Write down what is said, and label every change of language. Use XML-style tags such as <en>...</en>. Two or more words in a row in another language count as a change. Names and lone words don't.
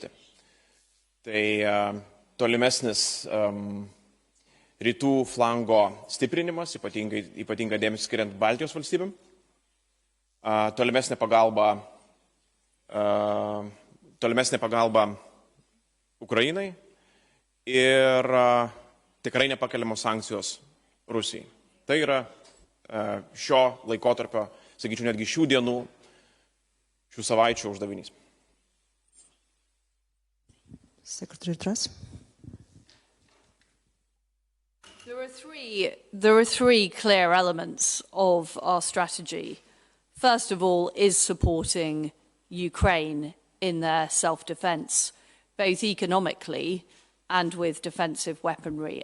<lt>Tai tolimesnis rytų flango stiprinimas, ypatingai dėmesį skiriant Baltijos valstybėm, tolimesnė pagalba Ukrainai ir tikrai nepakeliamos sankcijos Rusijai. Tai yra šio laikotarpio, sakyčiau, netgi šių dienų, šių savaičių uždavinys.</lt> <en>Secretary Truss. There are three clear elements of our strategy. First of all is supporting Ukraine in their self-defense, both economically and with defensive weaponry.</en>